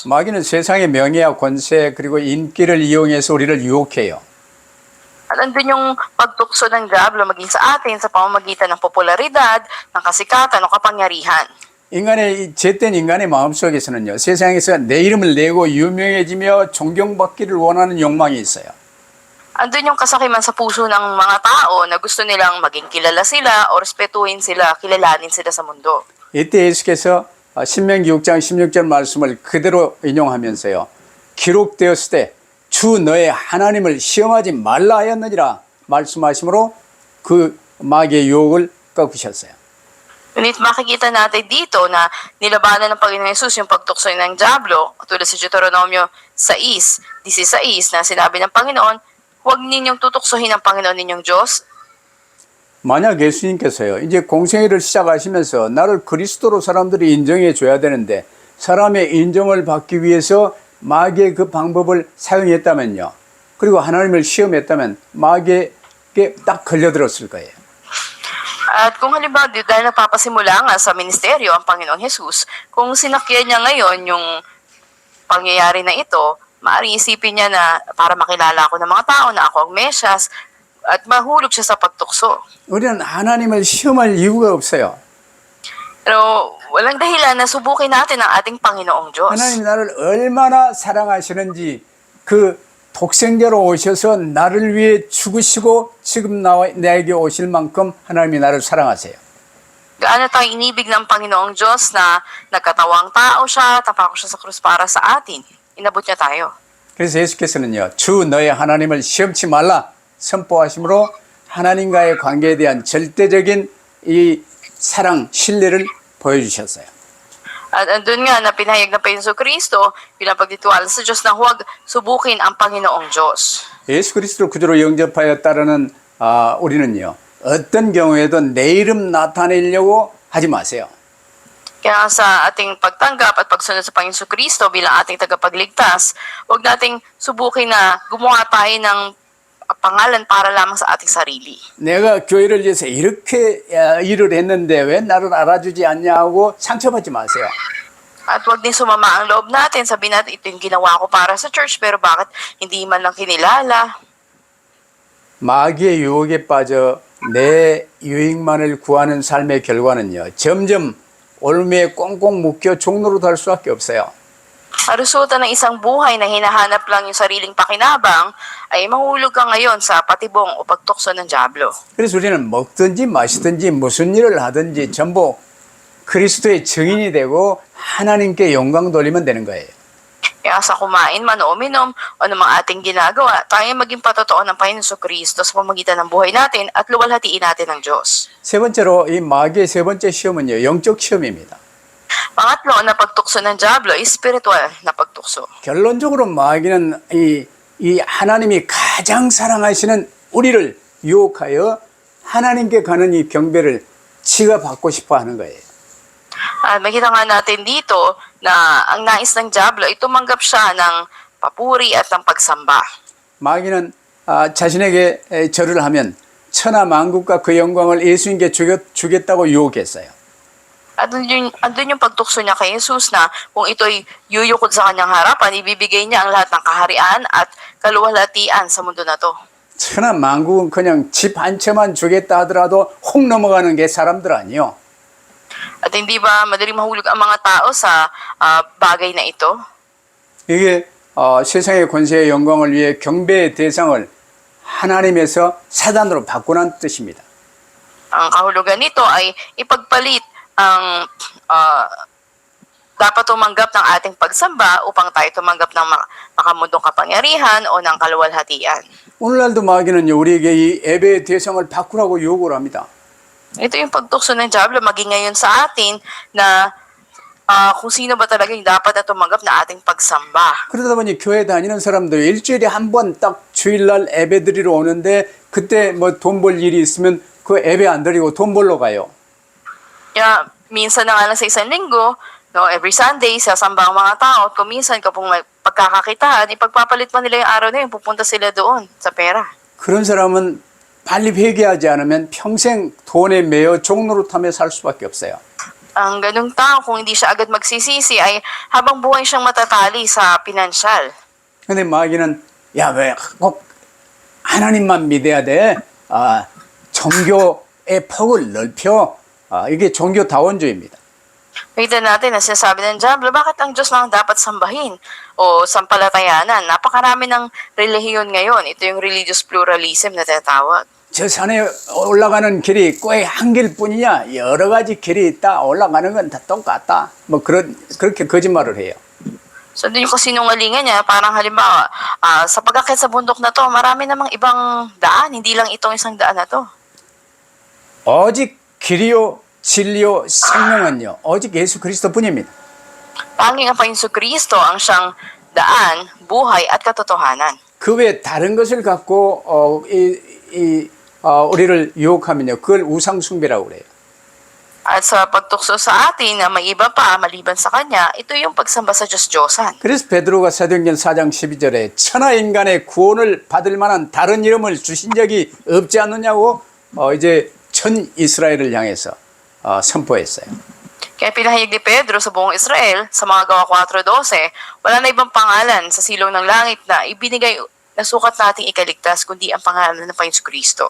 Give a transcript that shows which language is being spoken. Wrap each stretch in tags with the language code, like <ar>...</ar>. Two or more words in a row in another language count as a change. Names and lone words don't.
<ko>마귀는 세상의 명예와 권세 그리고 인기를 이용해서 우리를 유혹해요.</ko> <tl>At andun yung pagtukso ng Diablo maging sa atin sa pamamagitan ng popularidad, ng kasikatan o kapangyarihan.</tl> <ko>인간의 죄된 인간의 마음속에서는요. 세상에서 내 이름을 내고 유명해지며 존경받기를 원하는 욕망이 있어요.</ko> <tl>Andun yung kasakiman sa puso ng mga tao na gusto nilang maging kilala sila o respetuhin sila, kilalanin sila sa mundo.</tl> <ko>이때 예수께서 신명기 6장 16절 말씀을 그대로 인용하면서요. 기록되었을 때 주 너의 하나님을 시험하지 말라 하였느니라 말씀하심으로 그 마귀의 유혹을 꺾으셨어요.</ko> <tl>Ngunit makikita natin dito na nilabanan ng Panginoong Yesus yung pagtukso ng Diablo, tulad sa Deuteronomio 6:16 na sinabi ng Panginoon, huwag ninyong tutuksohin ang Panginoon ninyong Diyos.</tl> <ko>만약 예수님께서요, 이제 공생애를 시작하시면서 나를 그리스도로 사람들이 인정해 줘야 되는데 사람의 인정을 받기 위해서 마귀의 그 방법을 사용했다면요. 그리고 하나님을 시험했다면 마귀에게 딱 걸려들었을 거예요.</ko> <tl>At kung halimbawa, dahil nagpapasimula nga sa ministeryo ang Panginoong Jesus, kung sinakyan niya ngayon yung pangyayari na ito, maaaring isipin niya na para makilala ako ng mga tao na ako ang Mesyas at mahulog siya sa pagtukso.</tl> <ko>우리는 하나님을 시험할 이유가 없어요.</ko> <tl>Pero walang dahilan na subukin natin ang ating Panginoong Diyos.</tl> <ko>하나님 나를 얼마나 사랑하시는지 그 독생자로 오셔서 나를 위해 죽으시고 지금 나에게 오실 만큼 하나님이 나를 사랑하세요.</ko> <tl>Gaano tayo inibig ng Panginoong Diyos na nagkatawang tao siya, tapako siya sa krus para sa atin. Inabot niya tayo.</tl> <ko>그래서 예수께서는요, 주 너의 하나님을 시험치 말라 선포하심으로 하나님과의 관계에 대한 절대적인 이 사랑, 신뢰를 보여주셨어요.</ko> <tl>At andun nga na pinahayag ng Panginoong Kristo bilang pagtitiwala sa Diyos na huwag subukin ang Panginoong Diyos.</tl> <ko>예수 그리스도를 구주로 영접하여 따르는 우리는요, 어떤 경우에도 내 이름 나타내려고 하지 마세요.</ko> <tl>Kaya sa ating pagtanggap at pagsunod sa Panginoong Kristo bilang ating tagapagligtas, huwag nating subukin na gumawa tayo ng pangalan para lamang sa ating sarili.</tl> <ko>내가 교회를 위해서 이렇게 일을 했는데 왜 나를 알아주지 않냐 하고 상처받지 마세요.</ko> <tl>At huwag din sumama ang loob natin, sabihin natin ito yung ginawa ko para sa church pero bakit hindi man lang kinilala?</tl> <ko>마귀의 유혹에 빠져 내 유익만을 구하는 삶의 결과는요, 점점 올무에 꽁꽁 묶여 종로로 달 수밖에 없어요.</ko> <tl>Resulta ng isang buhay na hinahanap lang yung sariling pakinabang ay mahulog ka ngayon sa patibong o pagtukso ng Diablo.</tl> <ko>그래서 우리는 먹든지 마시든지 무슨 일을 하든지 전부 그리스도의 증인이 되고 하나님께 영광 돌리면 되는 거예요.</ko> <tl>Kaya sa kumain man o uminom o ng mga ating ginagawa, tayo maging patotoo ng Panginoon Kristo sa pamagitan ng buhay natin at luwalhatiin natin ng Diyos.</tl> <ko>세 번째로 이 마귀의 세 번째 시험은요, 영적 시험입니다.</ko> <tl>Pangatlo na pagtukso ng Diablo ay spiritual na pagtukso.</tl> <ko>결론적으로 마귀는 이 하나님이 가장 사랑하시는 우리를 유혹하여 하나님께 가는 이 경배를 지가 받고 싶어 하는 거예요.</ko> <tl>At makita nga natin dito na ang nais ng Diablo ay tumanggap siya ng papuri at ng pagsamba.</tl> <ko>마귀는 자신에게 절을 하면 천하 만국과 그 영광을 예수님께 주겠다고 유혹했어요.</ko> <tl>At andun yung pagtukso niya kay Jesus na kung ito'y yuyukod sa kanyang harapan, ibibigay niya ang lahat ng kaharian at kaluwalhatian sa mundo na to.</tl> <ko>천하 만국은 그냥 집 한 채만 주겠다 하더라도 혹 넘어가는 게 사람들 아니요.</ko> <tl>At hindi ba madaling mahulog ang mga tao sa bagay na ito?</tl> <ko>이게 세상의 권세의 영광을 위해 경배의 대상을 하나님에서 사단으로 바꾸는 뜻입니다.</ko> <tl>Ang kahulugan nito ay ipagpalit ang dapat tumanggap ng ating pagsamba upang tayo tumanggap ng makamundong kapangyarihan o ng kaluwalhatian.</tl> <ko>오늘날도 마귀는요, 우리에게 이 예배의 대상을 바꾸라고 요구를 합니다.</ko> <tl>Ito yung pagtukso ng Diablo maging ngayon sa atin na kung sino ba talaga yung dapat na tumanggap na ating pagsamba.</tl> <ko>그러다 보니 교회 다니는 사람들 일주일에 한 번 딱 주일날 예배 드리러 오는데 그때 뭐 돈 벌 일이 있으면 그 예배 안 드리고 돈 벌러 가요.</ko> <tl>Kaya minsan na nga lang sa isang linggo, no,</tl> <en>every Sunday,</en> <tl>sasamba ang mga tao at kung minsan kapag may pagkakakitaan, ipagpapalit pa nila yung araw na yun, pupunta sila doon sa pera.</tl> <ko>그런 사람은 빨리 회개하지 않으면 평생 돈에 매여 종노릇하며 살 수밖에 없어요.</ko> <tl>Ang ganung tao, kung hindi siya agad magsisisi, ay habang buhay siyang matatali sa pinansyal.</tl> <ko>근데 마귀는 야, 왜 꼭 하나님만 믿어야 돼? 종교의 폭을 넓혀. 이게 종교다원주의입니다.</ko> <tl>Nakita natin na sinasabi ng Diablo, bakit ang Diyos lang dapat sambahin? O sampalatayanan, napakarami ng relihiyon ngayon. Ito yung</tl> <en>religious pluralism</en> <tl>na tinatawag.</tl> <ko>저 산에 올라가는 길이 꼭 한 길뿐이냐? 여러 가지 길이 있다. 올라가는 건 다 똑같다. 뭐 그렇게 거짓말을 해요.</ko> <tl>So, doon yung kasinungalingan niya, parang halimbawa, sa pag-akyat sa bundok na to, marami namang ibang daan, hindi lang itong isang daan na to.</tl> <ko>오직 길이요 진리요 생명은요 오직 예수 그리스도뿐입니다.</ko> <tl>Tanging ang Panginoon Kristo ang siyang daan, buhay at katotohanan.</tl> <ko>그 외에 다른 것을 갖고 우리를 유혹하면요 그걸 우상 숭배라고 그래요.</ko> <tl>At sa pagtukso sa atin na may iba pa maliban sa Kanya, ito yung pagsamba sa Diyos-Diyosan.</tl> <ko>그래서 베드로가 사도행전 4장 12절에 천하 인간의 구원을 받을 만한 다른 이름을 주신 적이 없지 않느냐고 이제 전 이스라엘을 향해서 선포했어요.</ko> <tl>Kaya pinahayag ni Pedro sa buong Israel, sa mga gawa 4.12, wala na ibang pangalan sa silong ng langit na ibinigay na sukat nating ikaligtas, kundi ang pangalan ng Panginoon Kristo.</tl>